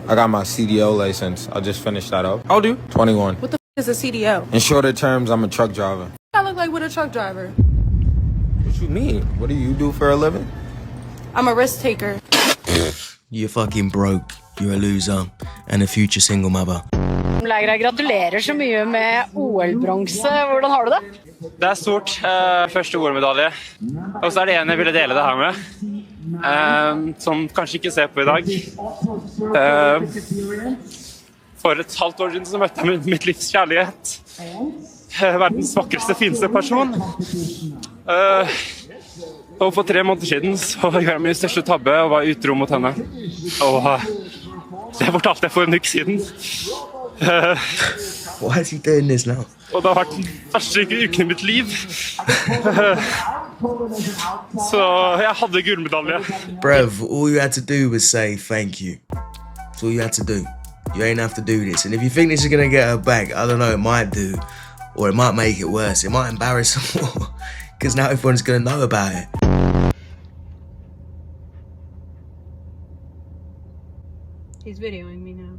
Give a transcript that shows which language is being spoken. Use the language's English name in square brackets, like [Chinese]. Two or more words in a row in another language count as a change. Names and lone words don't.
[English] I got my CDO license. I just finished that up. How old are you? 21. What the is a CDO? In shorter terms, I'm a truck driver. I look like with a truck driver. What you mean? What do you do for a living? I'm a risk taker. You're fucking broke. You're a loser. And a future single mother. [Norwegian] Gratulerer så mye med OL-bronse. Hvordan har du det? Det stort. Første OL-medalje. Og så det en jeg ville dele det her med. Som kanskje ikke ser på i dag. For et halvt år siden så møtte jeg mitt livs kjærlighet. Verdens vakreste, fineste person. Og for 3 måneder siden så gjorde jeg min største tabbe og var utro mot henne. Og det fortalte jeg for en uke siden. [English] Why is he doing this now? [Norwegian] Og det har vært den verste uken i mitt liv. Så jeg hadde gullmedalje. [English] Bruv, all you had to do was say thank you. That's all you had to do. You ain't have to do this. And if you think this is gonna get her back, I don't know, it might do. Or it might make it worse. It might embarrass her more. Because now everyone's gonna know about it. He's videoing me now.